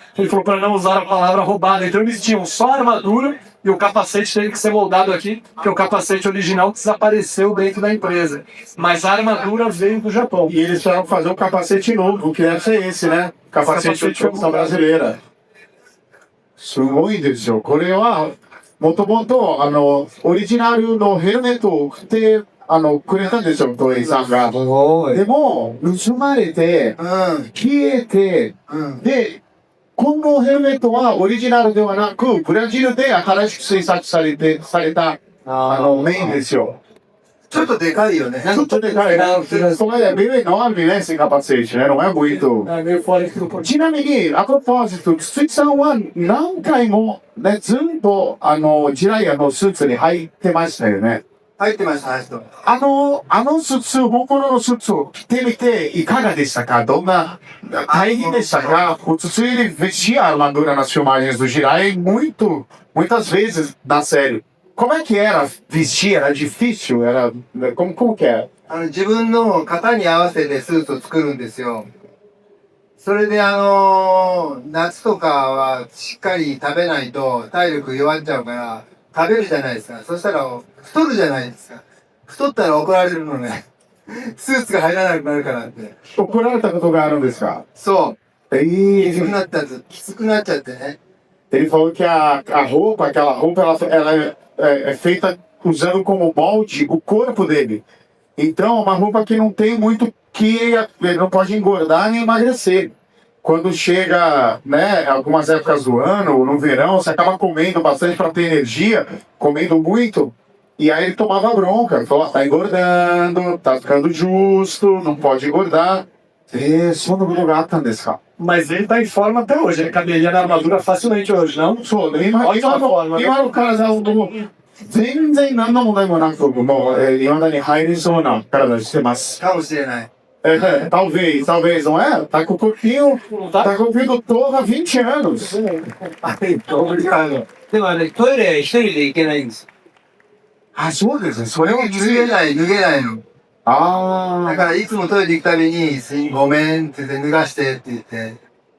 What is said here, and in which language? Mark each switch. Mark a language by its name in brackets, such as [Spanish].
[Portuguese] Ele falou para não usar a palavra roubada. Então eles tinham só a armadura e o capacete teve que ser moldado aqui, que é o capacete original desapareceu dentro da empresa. Mas a armadura veio do Japão. E eles foram fazer um capacete novo, que deve ser esse, né? Capacete de produção brasileira. [Japanese] すごいですよ。これは、もともと、オリジナルのヘルメットを送って、くれたんですよ、東映さんが。すごい。でも、盗まれて、消えて、で、このヘルメットはオリジナルではなく、ブラジルで新しく製作された、メインですよ。ちょっとでかいよね。ちょっとでかいな。それで、 [Portuguese] meio enorme, né, esse capacete, né? Não é muito. É meio fora do propósito. [Japanese] ちなみに、 [Portuguese] a propósito, [Japanese] 筒井さんは何回も、ね、ずっと、ジライアのスーツに入ってましたよね。入ってました、入ってました。あのスーツ、本物のスーツを着てみて、いかがでしたか？どんな、大変でしたか？ [Portuguese] O Tsutsu, ele vestia a armadura nas filmagens do Jirai muitas vezes na série. Como é que era vestir? Era difícil? Como que era? [Japanese] 自分の型に合わせてスーツを作るんですよ。それで夏とかはしっかり食べないと体力弱っちゃうから食べるじゃないですか。そしたら太るじゃないですか。太ったら怒られるのね。スーツが入らなくなるからって。怒られたことがあるんですか？そう。きつく [Portuguese] E [Japanese] なったきつくなっちゃってね。 [Portuguese] ele falou que aquela roupa, ela é feita usando como molde o corpo dele. Então, é uma roupa que não tem muito que ele não pode engordar nem emagrecer. Quando chega, né, algumas épocas do ano, no verão, você acaba comendo bastante para ter energia, comendo muito, e aí ele tomava bronca. Ele falou, tá engordando, tá ficando justo, não pode engordar. Isso no lugar tá nesse carro. Mas ele tá em forma até hoje, ele caberia na armadura facilmente hoje, não? [Japanese] そうね、今の体を全然何の問題もなく、もう、未だに入りそうな体してます。かもしれない。 [Portuguese] Talvez, não é? Tá com o corpinho do Thor há 20 anos. [Japanese] でもトイレ一人で行けないんです。あ、そうですね。それは脱げないの。だあからいつもトイレ行くたびに、ごめんって言って脱がしてって言って。